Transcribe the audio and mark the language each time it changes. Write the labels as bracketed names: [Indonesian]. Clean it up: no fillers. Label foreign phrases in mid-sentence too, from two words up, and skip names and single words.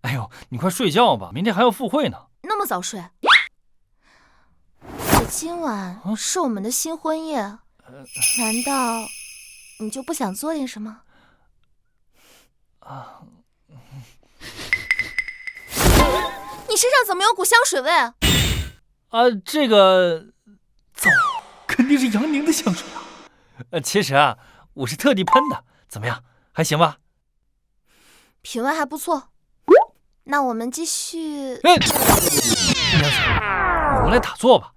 [Chinese] 哎呦，你快睡覺吧，明天還要赴會呢。那麼早睡？今晚是我們的新婚夜，難道你就不想做點什麼？你身上怎麼有股香水味？這個糟，肯定是楊寧的香水啊。其實啊，我是特地噴的，怎麼樣？還行吧？品味還不錯。那我們繼續。我們來打坐吧。